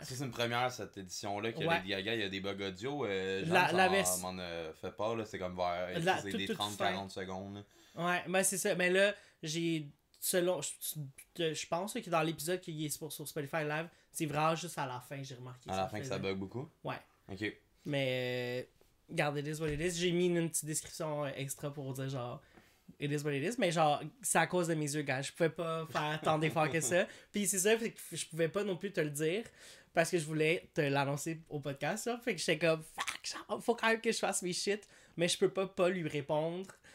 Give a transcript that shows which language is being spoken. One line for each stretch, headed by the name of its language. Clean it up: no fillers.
French: Ça, c'est une première, cette édition-là, que Lady Gaga, il y a des bugs audio. M'en a fait pas, là. C'est comme vers c'est des 30-40 secondes, là. Ouais, ben c'est ça. Mais là, j'ai... je pense que dans l'épisode qui est sur Spotify Live, c'est vraiment juste à la fin, j'ai remarqué. À la fin que ça bug beaucoup? Ouais. Ok. Mais, regarde,
English: it is what it is.
French: J'ai mis une petite description extra pour dire genre,
English: it is what it is.
French: Mais genre, c'est à cause de mes yeux, gars. Je pouvais pas faire tant d'efforts que ça. Puis c'est ça, fait que je pouvais pas non plus te le dire parce que je voulais te l'annoncer au podcast. Ça. Fait que j'étais comme, fuck, faut quand même que je fasse mes shit. Mais je peux pas lui répondre.